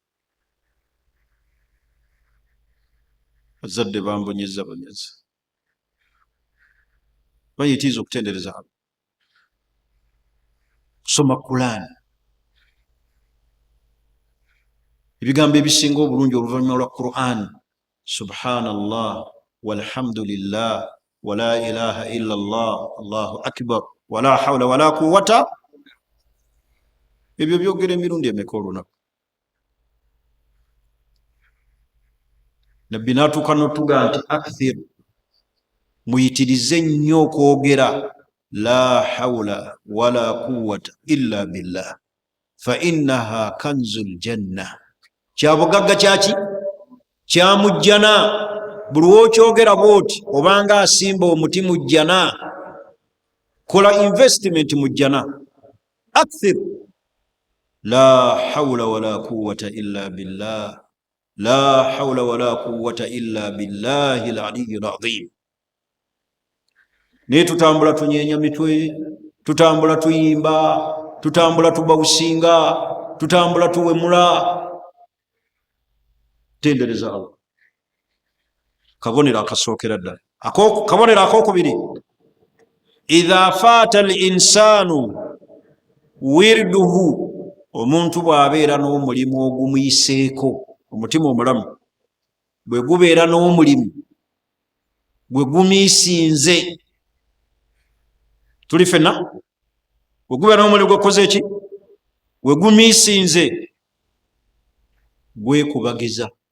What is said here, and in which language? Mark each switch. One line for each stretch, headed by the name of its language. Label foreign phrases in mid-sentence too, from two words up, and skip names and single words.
Ganda: Bazadde bambonyeza bonyeza. Bayitiriza okutendereza Allah. Kusoma Quran. Ebigambo ebisinga obulungi oluvannyuma lwa Quran.
Arabic: سبحان الله والحمد لله ولا إله إلا الله الله أكبر ولا حول ولا قوة.
Ganda: Ebyo byogera emirundi emeka olunaku. Nabbi n'atuuka n'otuga nti akthir, muyitirize nnyo okwogera
Arabic: لا حول ولا قوة إلا بالله فإنها كنز الجنة.
Ganda: Kyabugagga kyaki? Kyamujjana. Buli lw'okyogera bw'oti obanga asimba omuti mu jjana. Kola investment mu jjana.
Arabic: أكثر لا حول ولا قوة إلا بالله لا حول ولا قوة إلا بالله العلي العظيم.
Ganda: Naye tutambula tunyeenya mitwe, tutambula tuyimba, tutambula tubawusinga, tutambula tuwemula. Tendereza Allah. Kabonero akasookera ddala. Kabonero akokubiri,
Arabic: إذا فات الإنسان ورده,
Ganda: omuntu bw'abeera n'omulimu ogumuyiseeko, omutima omulamu bwe gubeera n'omulimu gwe gumiisinze. Tuli fenna? Bwe gubeera n'omulimu gwekoze eki? Gwe gumiisinze, gwekubagiza.